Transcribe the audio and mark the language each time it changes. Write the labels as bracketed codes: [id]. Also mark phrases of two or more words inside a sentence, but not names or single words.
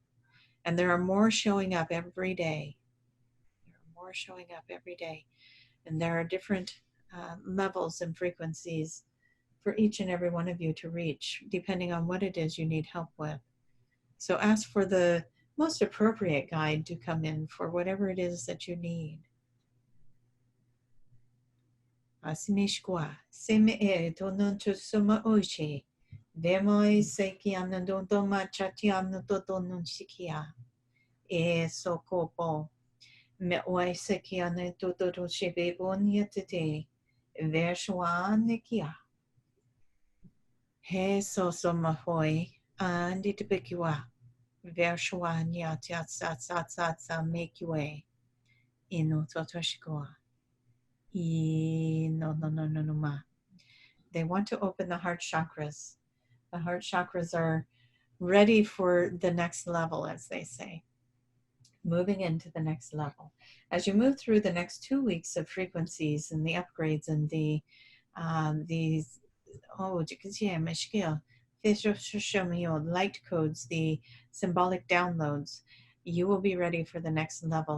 [en] And there are more showing up every day. And there are different levels and frequencies for each and every one of you to reach, depending on what it is you need help with. So ask for the most appropriate guide to come in for whatever it is that you need. Asimishkwa, seme e tononto soma oche, Vemoi seki anadodo machati anadodo nun shikia. E sokopo. Me oi seki anadodo shebe bonyetete. Vershwa nekia. He so mahoi. Andi tibikiwa. Vershwa nyatsatsatsatsa mekiwe. Ino totoshikoa. No ma. They want to open the heart chakras. The heart chakras are ready for the next level, as they say, moving into the next level. As you move through the next 2 weeks of frequencies and the upgrades and these light codes, the symbolic downloads, you will be ready for the next level.